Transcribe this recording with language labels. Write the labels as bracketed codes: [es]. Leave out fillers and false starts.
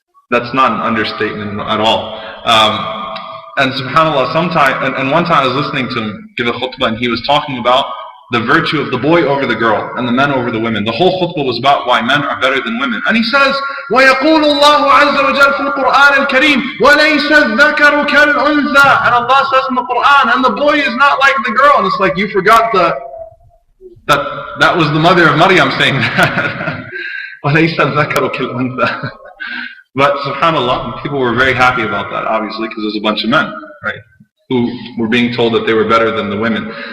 [en] That's not an understatement at all. And subhanAllah, one time I was listening to him give a khutbah, and he was talking about the virtue of the boy over the girl and the men over the women. The whole khutbah was about why men are better than women. And he says, [ar] وَيَقُولُ اللَّهُ عَزَّ وَجَلَّ فِي الْقُرْآنِ الْكَرِيمِ وَلَيْسَ الذَّكَرُ كَالْأُنْثَى. [en] And Allah says in the Quran, and the boy is not like the girl. And it's like you forgot that was the mother of Maryam saying that. [ar] وَلَيْسَ الذَّكَرُ كَالْأُنْثَى. [en] But subhanAllah, people were very happy about that, obviously, because there's a bunch of men, right, who were being told that they were better than the women.